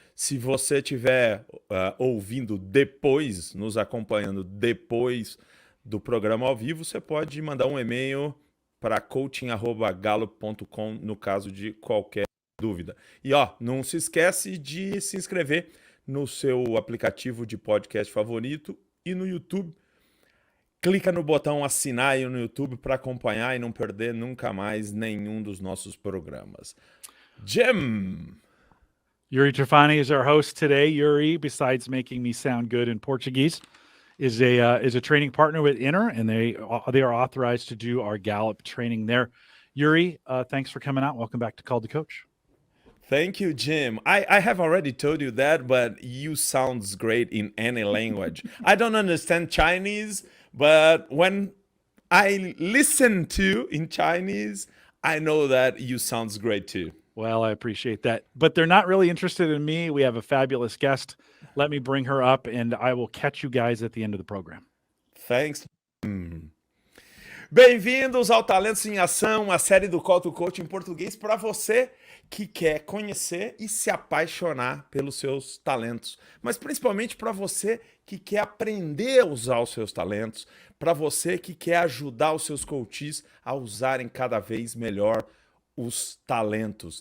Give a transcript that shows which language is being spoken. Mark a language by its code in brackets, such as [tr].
[pt] Se você estiver ouvindo depois, nos acompanhando depois do programa ao vivo, você pode mandar um e-mail para coaching@gallup.com no caso de qualquer dúvida. E não se esquece de se inscrever no seu aplicativo de podcast favorito e no YouTube. Clica no botão assinar aí no YouTube para acompanhar e não perder nunca mais nenhum dos nossos programas. Jim! [en] Yuri Trafani is our host today. Yuri, besides making me sound good in Portuguese, is a training partner with Inner, and they are authorized to do our Gallup training there. Yuri, thanks for coming out. Welcome back to Call to Coach. Thank you, Jim. I have already told you that, but you sounds great in any language. I don't understand Chinese, but when I listen to in Chinese, I know that you sounds great too. Well, I appreciate that. But they're not really interested in me. We have a fabulous guest. Let me bring her up, and I will catch you guys at the end of the program. Thanks. [pt] Bem-vindos ao Talentos em Ação, a série do Call to Coach em português para você que quer conhecer e se apaixonar pelos seus talentos, mas principalmente para você que quer aprender a usar os seus talentos, para você que quer ajudar os seus coaches a usarem cada vez melhor os talentos.